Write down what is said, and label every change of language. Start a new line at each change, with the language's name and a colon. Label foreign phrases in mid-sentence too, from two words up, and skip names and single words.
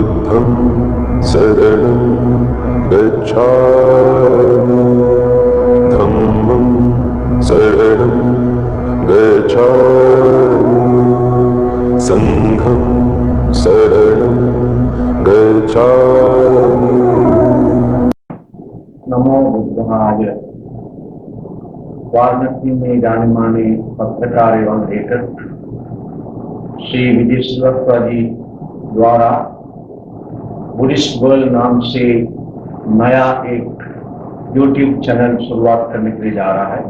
Pali: बुद्धं शरणं गच्छामि धम्मं शरणं गच्छामि संघं शरणं गच्छामि। नमो बुद्धाय।
Hindi: वाराणसी में जाने माने पत्रकार एवं लेखक श्री विजय श्रीवास्तव जी द्वारा बुद्धिस्ट वर्ल्ड नाम से नया एक यूट्यूब चैनल शुरुआत करने के लिए जा रहा है।